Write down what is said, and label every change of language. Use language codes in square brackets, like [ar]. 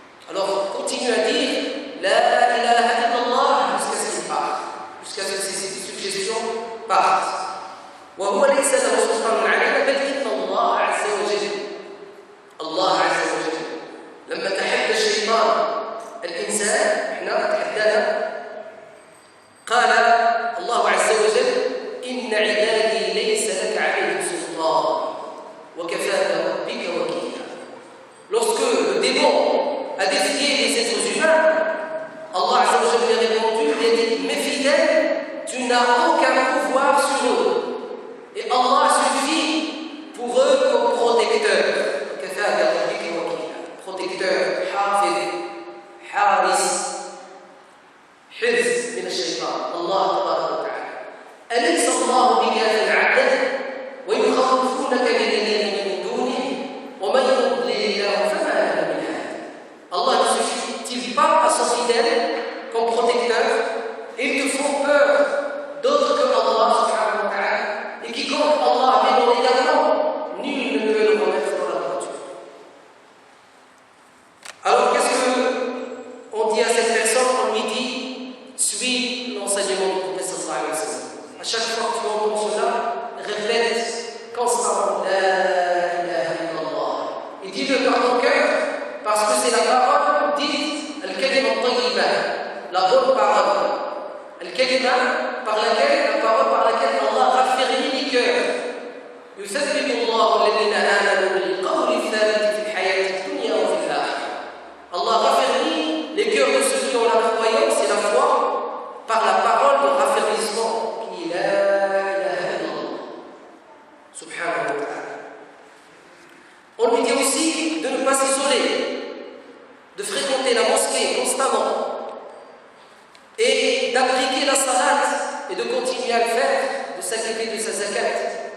[fr] Alors continue à dire La ilaha illallah jusqu'à ce qu'il parte, jusqu'à ce que ces suggestions partent. [ar] وهو ليس له سلطان علينا بل إن الله عز وجل الله عز وجل لما تحدى الشيطان الإنسان احنا تحدانا قال الله عز وجل إن عبادي ليس لك عليهم سلطان وكفى بربك وكيلا. [fr] Lorsque le démon a défié les êtres humains, Allah Azza wa Jalla lui a répondu, il a dit: mes fidèles, tu n'as aucun pouvoir sur eux. Et Allah suffit pour eux comme protecteur. [ar] كفى بربك وكيلا. Protecteur, حافظ, حارس, حفظ من الشيطان. الله تبارك وتعالى. أليس الله بكاف عبده ويخوفونك بالذين من دونه ومن يضلل الله فما له من هاد. [fr] Allah ne suffit-il pas à son fidèle comme protecteur? Ils te font peur d'autres que Allah subhanahu wa ta'ala, et quiconque Allah a bien également, nul ne peut le remettre dans la droiture. Alors qu'est-ce qu'on dit à cette personne? On lui dit: suis l'enseignement du prophète sallallahu alayhi wa sallam. À chaque fois que tu entends cela, répète constamment La ilaha illallah. Et dis-le par ton cœur, parce que c'est la parole dite al-kalima al-tayyiba, la bonne parole. Al-kalima par laquelle Allah raffermit les cœurs. [ar] يثبت الله الذين آمنوا بالقول الثابت في الحياة الدنيا وفي الآخرة. [fr] Allah raffermit les cœurs de ceux qui ont la croyance et la foi par la parole de raffermissement qui est la ilaha illallah. Subhanahu wa ta'ala. On lui dit aussi de ne pas s'isoler, de fréquenter la mosquée constamment et d'appliquer la salat et de continuer à le faire, de s'acquitter de sa zakat.